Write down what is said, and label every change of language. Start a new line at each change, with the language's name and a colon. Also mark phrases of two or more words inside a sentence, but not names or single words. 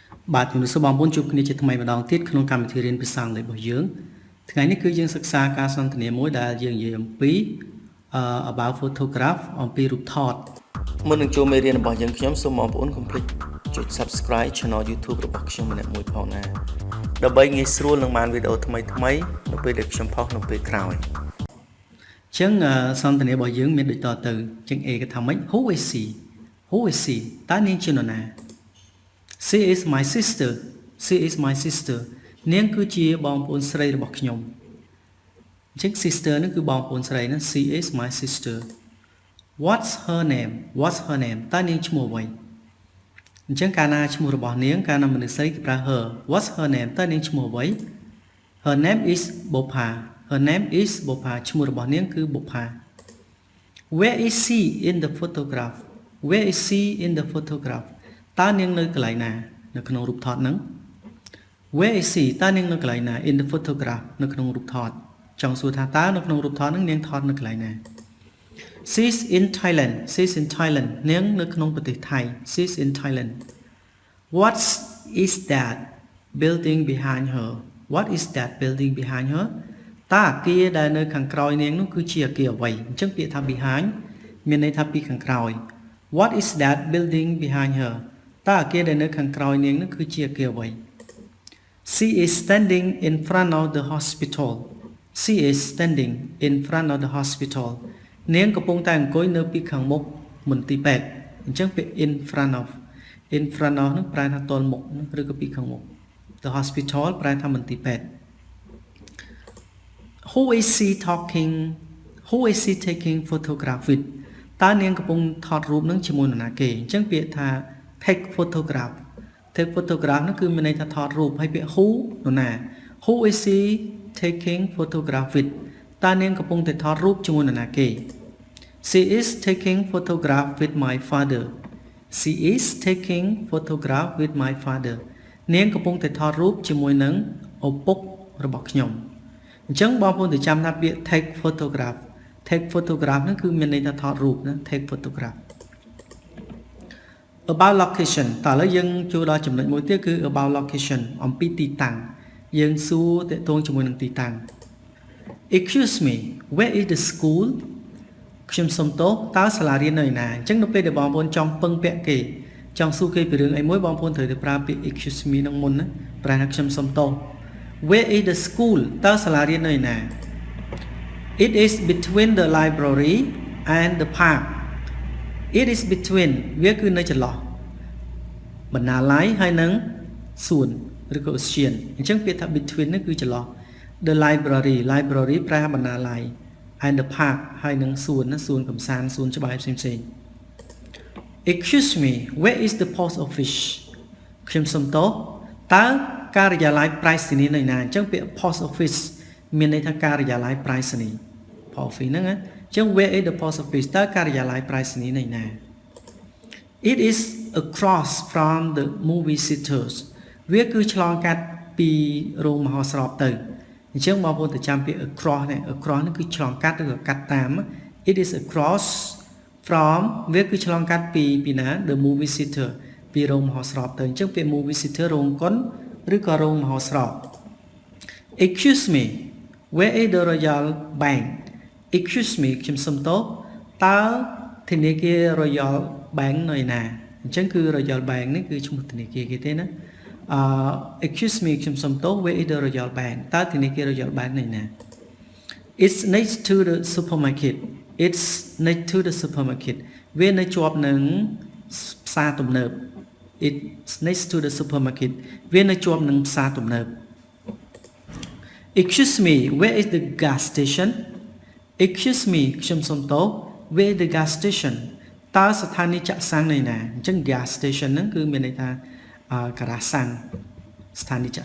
Khmer: បាទជំរាបសួរបងប្អូនជួបគ្នាជាថ្មីម្ដងទៀតក្នុងកម្មវិធីរៀនភាសាអង់គ្លេសរបស់យើងថ្ងៃនេះគឺយើងសិក្សាការសន្ទនាមួយដែលយើងនិយាយអំពី
English: about photograph
Khmer: អំពីរូបថតមុន នឹងចូលមេរៀនរបស់យើងខ្ញុំសូមបងប្អូនកុំភ្លេចចុច
English: Subscribe Channel YouTube
Khmer: របស់ខ្ញុំម្នាក់មួយផងណាដើម្បីងាយស្រួលនឹងបានវីដេអូថ្មីនៅពេលដែល ខ្ញុំផុសនៅពេលក្រោយអញ្ចឹងសន្ទនារបស់យើងមានដូចតទៅអញ្ចឹង A គេថាម៉េច
English: Who is she
Khmer: តើនាង ជានរណា
English: She is my sister
Khmer: នាងគឺជាបងប្អូនស្រីរបស់ខ្ញុំអញ្ចឹង sister ហ្នឹងគឺបងប្អូនស្រីណា
English: She is my sister What's her name
Khmer: តើនាងឈ្មោះអ្វីអញ្ចឹងកាលណាឈ្មោះរបស់នាងកាលណាមនុស្សស្រីគេប្រើ her
English: What's her name
Khmer: តើនាងឈ្មោះអ្វី
English: Her name is Bopa
Khmer: ឈ្មោះរបស់នាងគឺ Bopa
English: Where is she in the photograph
Khmer: តើនាងនៅកន្លែងណានៅក្នុងរូបថតហ្នឹង
English: Where is she
Khmer: តើនាងនៅកន្លែងណា
English: in the photograph
Khmer: នៅក្នុងរូបថតចង់សួរថាតើនៅក្នុងរូបថតហ្នឹងនាងថតនៅកន្លែងណា
English: She's in Thailand
Khmer: នាងនៅក្នុងប្រទេសថៃ
English: She's in Thailand What is that building behind her
Khmer: តើអគារដែលនៅខាងក្រោយនាងនោះគឺជាអគារអ្វីអញ្ចឹងពាក្យថា behind មានន័យថាពីខាងក្រោយ
English: What is that building behind her
Khmer: តើអគារដែលនៅខាងក្រោយនាងនោះគឺជាអគារអ្វី
English: She is standing in front of the hospital
Khmer: នាងកំពុងតែអង្គុយនៅពីខាងមុខមន្ទីរពេទ្យអញ្ចឹងពាក្យ
English: in front of
Khmer: នោះប្រែថាទល់មុខឬក៏ពីខាងមុខ
English: the hospital
Khmer: ប្រែថាមន្ទីរពេទ្យ
English: Who is she taking photograph with
Khmer: តើនាងកំពុងថតរូបនឹងជាមួយនរណាគេអញ្ចឹងពាក្យថា
English: take photograph
Khmer: នោះគឺមានន័យថាថតរូបហើយពាក្យ who នរណា
English: Who is she taking photograph with
Khmer: តើនាងកំពុងតែថតរូបជាមួយនរណាគេ
English: She is taking photograph with my father
Khmer: នាងកំពុងតែថតរូបជាមួយនឹងឪពុករបស់ខ្ញុំអញ្ចឹងបងប្អូនទៅចាំថាពាក្យ
English: take photograph
Khmer: ហ្នឹងគឺមានន័យថាថតរូបណា
English: take photograph about location
Khmer: តើឥឡូវយើងចូលដល់ចំណុចមួយទៀតគឺ
English: about location
Khmer: អំពីទីតាំងយើងសួរតកតងជាមួយនឹងទីតាំង
English: Excuse me where is the school
Khmer: ខ្ញុំសុំទោសតើសាលារៀននៅឯណាអញ្ចឹងនៅពេលដែលបងប្អូនចង់ពឹងពាក់គេចង់សួរគេពីរឿងអីមួយបងប្អូនត្រូវទៅប្រើពាក្យ
English: excuse me
Khmer: ហ្នឹងមុនណាប្រែថាខ្ញុំសុំទោស
English: Where is the school
Khmer: តើសាលារៀននៅឯណា
English: It is between the library and the park
Khmer: វាគឺនៅចន្លោះបណ្ណាល័យហើយនឹងសួនឬក៏ឧទ្យានអញ្ចឹងពាក្យថា between នេះគឺចន្លោះ
English: the library
Khmer: ប្រែបណ្ណាល័យ
English: and the park
Khmer: ហើយនឹងសួនកំសាន្តសួនច្បារផ្សេង
English: Excuse me where is the post office
Khmer: ខ្ញុំសុំទោសតើការិ យាល័យប្រៃសណីយ៍នៅណាអញ្ចឹងពាក្យ
English: post office
Khmer: មានន័យថាការិយាល័យប្រៃសណីយ៍
English: post office
Khmer: ហ្នឹងណាអញ្ចឹង
English: where is the post office
Khmer: តើការិយាល័យប្រៃសណីយ៍នៅណា
English: It is across from the movie theaters
Khmer: វាគឺឆ្លងកាត់ពីរោងមហោស្រពទៅអញ្ចឹងបងប្អូនទៅចាំពាក្យ across នេះគឺឆ្លងកាត់ឬក៏ កាត់តាម
English: It is across from
Khmer: វាគឺឆ្លងកាត់ពីណា
English: the movie theater
Khmer: ពីរោងមហោស្រពទៅអញ្ចឹង ពាក្យ
English: movie theater
Khmer: រោងកុនឬក៏រោងមហោស្រព
English: Excuse me where is the Royal Bank Excuse me
Khmer: ខ្ញុំសុំទោសតើធនាគារ Royal Bank នៅឯណាអញ្ចឹងគឺ Royal Bank នេះគឺឈ្មោះធនាគារគេទេណា
English: Excuse me
Khmer: ខ្ញុំសុំទោស
English: where is the Royal Bank
Khmer: តើធនាគារ Royal Bank នៅឯណា
English: It's next to the supermarket
Khmer: វានៅជាប់នឹងផ្សារទំនើប
English: It's next to the supermarket
Khmer: វានៅជាប់នឹងផ្សារទំនើប
English: Excuse me where is the gas station Excuse me
Khmer: ខ្ញុំសុំទោស
English: where is the gas station
Khmer: តើស្ថានីយ៍ចាក់សាំងនៅណាអញ្ចឹង
English: gas station
Khmer: ហ្នឹងគឺមានន័យថាការ៉ាសាំងស្ថានីយ៍ចាក់